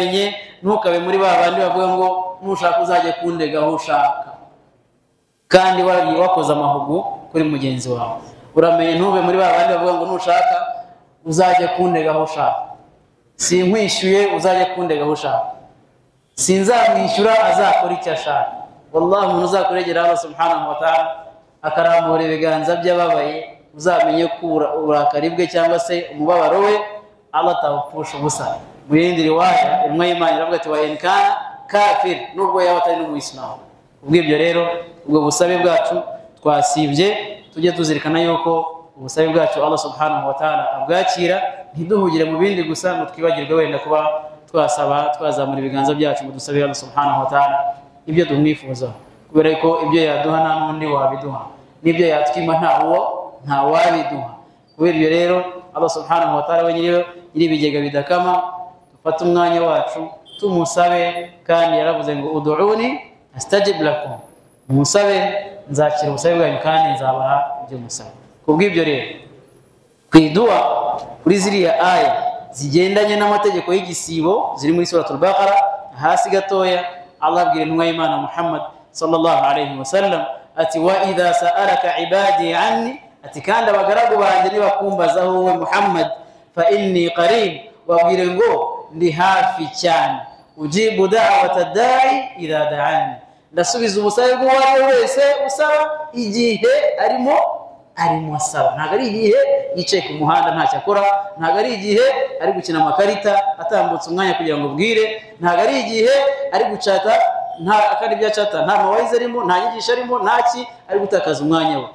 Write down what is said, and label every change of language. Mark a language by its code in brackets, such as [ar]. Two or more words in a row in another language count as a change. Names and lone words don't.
[rw] Uramenye ntukabe muri babandi bavuga ngo nushaka uzajye kundega aho ushaka kandi wakoze amahugu kuri mugenzi wawe. Uramenye ntube muri babandi bavuga ngo nushaka uzajye kundega aho ushaka, sinkwishyuye uzajye kundega aho ushaka, sinzamwishyura azakora icyo ashaka. Wallahi umuntu uzakuregera [ar] الله سبحانه وتعالى [rw] akarambura ibiganza by'ababaye, uzamenye ko uburakari bwe cyangwa se umubabaro we Allah atawupfusha ubusa. Mu yindi riwaya imwe y'Imana iravuga ati [ar] وإن كان كافر, [rw] nubwo yaba atari n'umuyisilamu. Ubw'ibyo rero ubwo busabe bwacu twasibye, tujye tuzirikana yuko ubusabe bwacu [ar] الله سبحانه وتعالى [rw] abwakira, ntiduhugire mu bindi gusa ngo twibagirwe wenda kuba twazamura ibiganza byacu ngo dusabe [ar] الله سبحانه وتعالى [rw] ibyo tumwifuza, kubera ko ibyo yaduha nta n'undi wabiduha, n'ibyo yatwima nta wabiduha. Kubera ibyo rero [ar] الله سبحانه وتعالى [rw] we nyiri ibigega bidakama, dufate umwanya wacu tumusabe, kandi yaravuze ngo [ar] ادعوني أستجب لكم, [rw] musabe nzakira ubusabe bwanyu kandi nzabaha ibyo musabe. Kubw'ibyo rero kwidua kuri ziriya aya zigendanye n'amategeko y'igisibo ziri muri suratul Baqara hasi gatoya, Allah abwira intumwa y'Imana Muhammad [ar] صلى الله عليه وسلم [rw] ati [ar] وإذا سألك عبادي عني, [rw] ati kandi abagaragu banjye nibakumbazaho wowe Muhammad, [ar] فإني قريب, [rw] wabwire ngo ndi hafi cyane, [ar] أجيب دعوة الداع إذا دعان, [rw] ndasubiza ubusabe bw'uwari wese usaba igihe arimo asaba. Ntabwo ari igihe yicaye ku muhanda ntacyo akora, ntabwo ari igihe ari gukina amakarita atambutse umwanya kugira ngo bwire, ntabwo ari igihe ari gucata kandi ibyo acata nta mawayize arimo, nta nyigisho arimo, ntaki ari gutakaza umwanya we.